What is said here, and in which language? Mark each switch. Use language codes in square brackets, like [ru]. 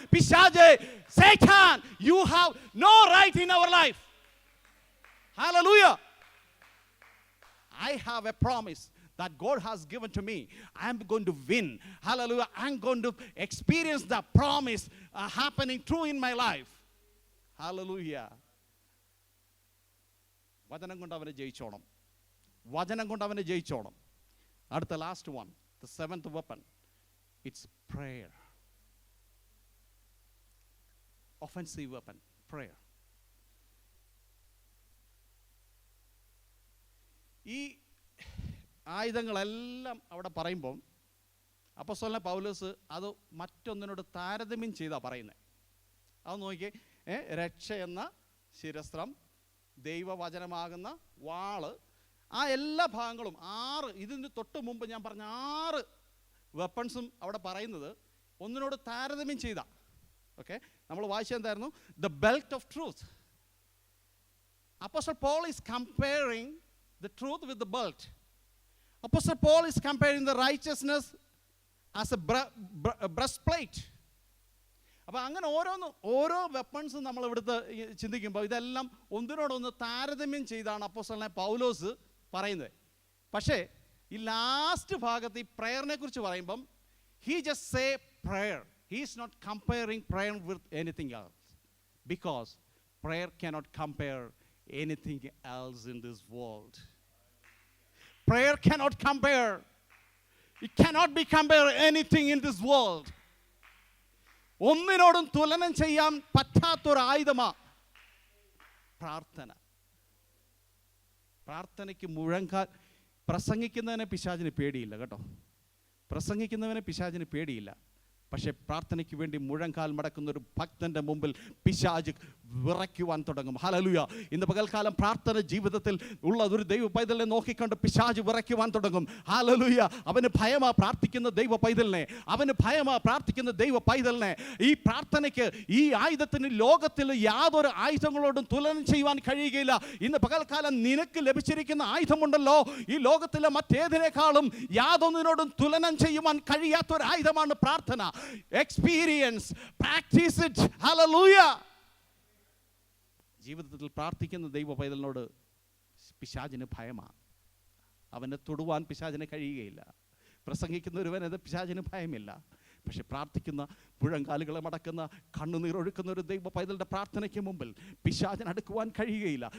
[en] പിശാചേ, Satan, you have no right in our life. Hallelujah. I have a promise that God has given to me. I am going to win. Hallelujah. I am going to experience the promise happening true in my life. Hallelujah. [ml] വചനം കൊണ്ട് അവനെ ജയിച്ചോണം, വചനം കൊണ്ട് അവനെ ജയിച്ചോണം. [en] അടുത്ത last one, the seventh weapon, it's prayer. Offensive weapon, prayer. [ml] ഈ ആയുധങ്ങളെല്ലാം അവിടെ പറയുമ്പം അപ്പോസ്തലനായ പൗലോസ് അത് മറ്റൊന്നിനോട് താരതമ്യം ചെയ്താണ് പറയുന്നത്. അത് നോക്കിയേ, രക്ഷ എന്ന ശിരസ്ത്രം, ദൈവവചനമാകുന്ന വാള്, ആ എല്ലാ ഭാഗങ്ങളും 6, ഇതിന് തൊട്ട് മുമ്പ് ഞാൻ പറഞ്ഞ 6 വെപ്പൺസും അവിടെ പറയുന്നത് ഒന്നിനോട് താരതമ്യം ചെയ്താ. ഓക്കെ, നമ്മൾ വായിച്ചെന്തായിരുന്നു? [en] The belt of truth. Apostle Paul is comparing the truth with the belt. Apostle Paul is comparing the righteousness as a breastplate. [ml] അപ്പോൾ അങ്ങനെ ഓരോ വെപ്പൺസും നമ്മൾ ഇവിടുത്തെ ചിന്തിക്കുമ്പോൾ ഇതെല്ലാം ഒന്നിനോടൊന്ന് താരതമ്യം ചെയ്താണ് അപ്പോസ്തലനായ പൗലോസ് പറയുന്നത്. പക്ഷേ ഈ ലാസ്റ്റ് ഭാഗത്ത് ഈ പ്രയറിനെ കുറിച്ച് പറയുമ്പം [en] he just say prayer. He is not comparing prayer with anything else, because prayer cannot compare anything else in this world. Prayer cannot compare. It cannot be compared anything in this world. [ml] ഒന്നിനോടും തുലനം ചെയ്യാൻ പറ്റാത്തൊരു ആയുധമാ പ്രാർത്ഥന. പ്രാർത്ഥനയ്ക്ക് മുഴങ്കാൽ, പ്രസംഗിക്കുന്നവനെ പിശാചിന് പേടിയില്ല കേട്ടോ, പ്രസംഗിക്കുന്നവനെ പിശാചിന് പേടിയില്ല. പക്ഷേ പ്രാർത്ഥനയ്ക്ക് വേണ്ടി മുഴങ്കാൽ മടക്കുന്ന ഒരു ഭക്തന്റെ മുമ്പിൽ പിശാച് വിറയ്ക്കുവാൻ തുടങ്ങും. ഹല്ലേലൂയ. ഇന്ന് പകൽക്കാലം പ്രാർത്ഥന ജീവിതത്തിൽ ഉള്ള ഒരു ദൈവ പൈതലിനെ നോക്കിക്കൊണ്ട് പിശാച് വിറയ്ക്കുവാൻ തുടങ്ങും. ഹല്ലേലൂയ. അവന് ഭയമാ പ്രാർത്ഥിക്കുന്ന ദൈവ പൈതലിനെ, അവന് ഭയമാ പ്രാർത്ഥിക്കുന്ന ദൈവ പൈതലിനെ. ഈ പ്രാർത്ഥനയ്ക്ക്, ഈ ആയുധത്തിന് ലോകത്തിൽ യാതൊരു ആയുധങ്ങളോടും തുലനം ചെയ്യുവാൻ കഴിയുകയില്ല. ഇന്ന് പകൽക്കാലം നിനക്ക് ലഭിച്ചിരിക്കുന്ന ആയുധമുണ്ടല്ലോ, ഈ ലോകത്തിലെ മറ്റേതിനേക്കാളും യാതൊന്നിനോടും തുലനം ചെയ്യുവാൻ കഴിയാത്തൊരു ആയുധമാണ് പ്രാർത്ഥന. [en] Experience, practice it. Hallelujah. [ml] ജീവിതത്തിൽ പ്രാർത്ഥിക്കുന്ന ദൈവ പൈതലിനോട് പിശാചിന് ഭയമാണ്. അവനെ തൊടുവാൻ പിശാചിന് കഴിയുകയില്ല. പ്രസംഗിക്കുന്ന ഒരുവനത് പിശാചിന് ഭയമില്ല. പക്ഷെ പ്രാർത്ഥിക്കുന്ന, മുഴങ്കാലുകളെ മടക്കുന്ന, കണ്ണുനീരൊഴുക്കുന്ന ഒരു ദൈവ പൈതലിൻ്റെ പ്രാർത്ഥനയ്ക്ക് മുമ്പിൽ പിശാചിന് അടുക്കുവാൻ കഴിയുകയില്ല.